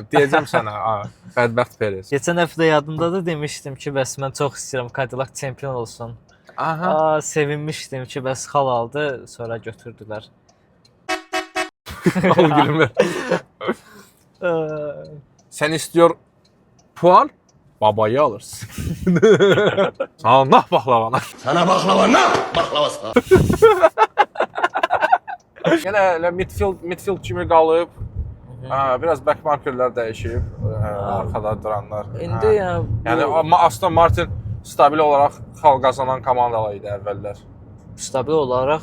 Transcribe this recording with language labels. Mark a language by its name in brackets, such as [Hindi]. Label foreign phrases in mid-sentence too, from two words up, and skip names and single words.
[Azerbaijani] Deyəcəm sənə. Bədbəxt Perez. Keçən həftə yadımdadır demişdim ki, bəs mən çox istəyirəm Cadillac çempion olsun. Aha. Sevinmişdim ki, bəs xal aldı, sonra götürdülər. Al gülümü. [Turkish] Sən istiyor puan, babayı alırsın. Sana nah baklavana. Sana baklava ne? Baklava sana. [Azerbaijani] Yenə elə midfield kimi qalıb. Biraz [English] back markerlər [Azerbaijani] dəyişib, [Turkish] arkada duranlar. [Azerbaijani] İndi yəni amma Aston Martin stabil olaraq xal qazanan komandalar idi əvvəllər. Stabil olaraq